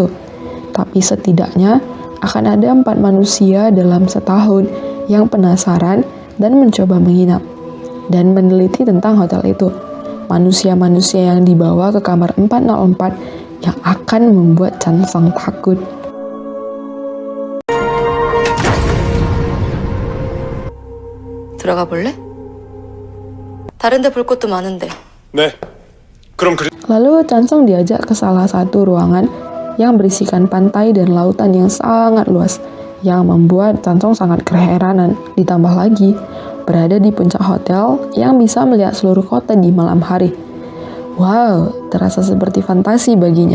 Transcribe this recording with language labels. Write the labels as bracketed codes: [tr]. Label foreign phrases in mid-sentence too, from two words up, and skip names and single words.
[id] Tapi setidaknya akan ada 4 manusia dalam setahun yang penasaran dan mencoba menginap dan meneliti tentang hotel itu. Manusia-manusia yang dibawa ke kamar 404 yang akan membuat Chansong takut. [ko] 들어가 볼래? 다른 데 볼 곳도 많은데. 네. [id] Lalu Chansong diajak ke salah satu ruangan yang berisikan pantai dan lautan yang sangat luas, yang membuat Chansong sangat keheranan. Ditambah lagi, berada di puncak hotel yang bisa melihat seluruh kota di malam hari. Wow, terasa seperti fantasi baginya.